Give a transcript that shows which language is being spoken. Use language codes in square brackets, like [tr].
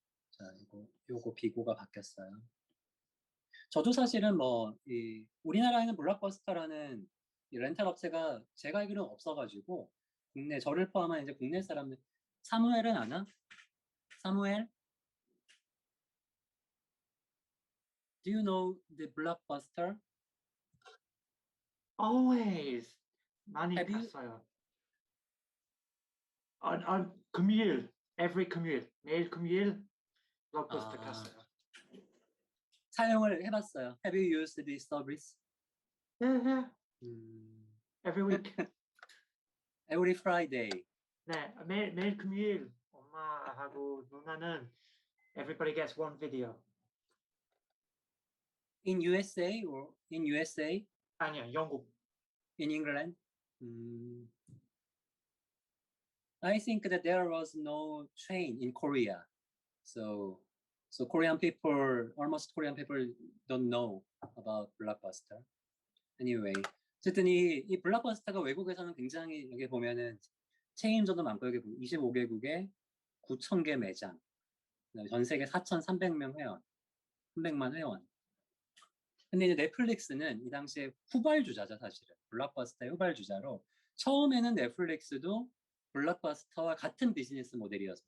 [ko] 자, 요거 비고가 바뀌었어요. 저도 사실은 우리나라에는 블록버스터라는 이 렌탈 업체가 제가 알기로는 없어가지고 저를 포함한 이제 국내 사람들 사무엘은 아나? 사무엘? [en] Do you know the Blockbuster? [ko] always 많이 [en] Have you? [ko] 봤어요. 금요일, every 금요일, 매일 금요일 블록버스터 아, 갔어요. 사용을 해봤어요. [en] Have you used this service? [ko] 네, 음, [en] every week. every Friday. [ko] 네, 매일 금요일 엄마하고 누나는 [en] everybody gets one video. In USA or in USA? [ko] 아니야, 영국. [en] In England? I think that there was no train in Korea. So Korean people, almost Korean people don't know about Blockbuster. [ko] Anyway, 어쨌든 이 블록버스터가 외국에서는 굉장히 여기 보면은 체인점도 많고 여기 25개국에 9,000개 매장, 전 세계 4,300명 회원, 300만 회원. 근데 이제 넷플릭스는 이 당시에 후발주자죠, 사실은. 블록버스터의 후발주자로 처음에는 넷플릭스도 블록버스터와 같은 비즈니스 모델이었어요.